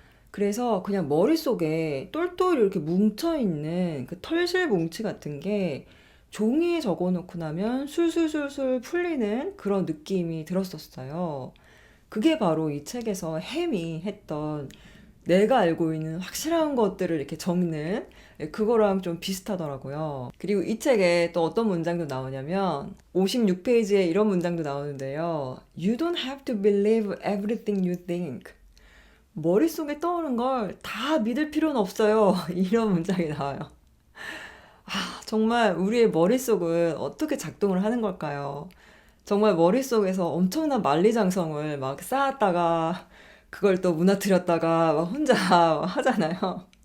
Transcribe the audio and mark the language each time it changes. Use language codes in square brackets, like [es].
[ko] 그래서 그냥 머릿속에 똘똘 이렇게 뭉쳐있는 그 털실 뭉치 같은 게 종이에 적어놓고 나면 술술술술 풀리는 그런 느낌이 들었었어요. 그게 바로 이 책에서 햄이 했던 내가 알고 있는 확실한 것들을 이렇게 적는 그거랑 좀 비슷하더라고요. 그리고 이 책에 또 어떤 문장도 나오냐면 56페이지에 이런 문장도 나오는데요. [en] You don't have to believe everything you think. [ko] 머릿속에 떠오르는 걸 다 믿을 필요는 없어요. 이런 문장이 나와요. 정말 우리의 머릿속은 어떻게 작동을 하는 걸까요? 정말 머릿속에서 엄청난 만리장성을 막 쌓았다가 그걸 또 무너뜨렸다가 막 혼자 하잖아요.